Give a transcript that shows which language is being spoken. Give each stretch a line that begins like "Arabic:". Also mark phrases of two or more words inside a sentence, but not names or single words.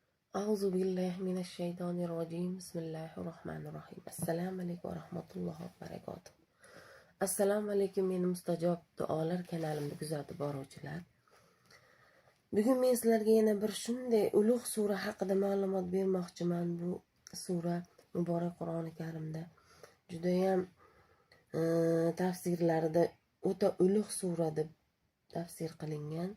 Arabic: أعوذ بالله من الشيطان الرجيم بسم الله الرحمن الرحيم السلام عليكم ورحمة الله وبركاته.
Uzbek: Assalomu alaykum meni mustajab duolar kanalimni kuzatib boruvchilar. Bugun men sizlarga yana bir shunday ulug' sura haqida ma'lumot bermoqchiman. Bu sura muborak Qur'oni Karimda juda ham tafsirlarida o'ta ulug' sura deb tafsir qilingan.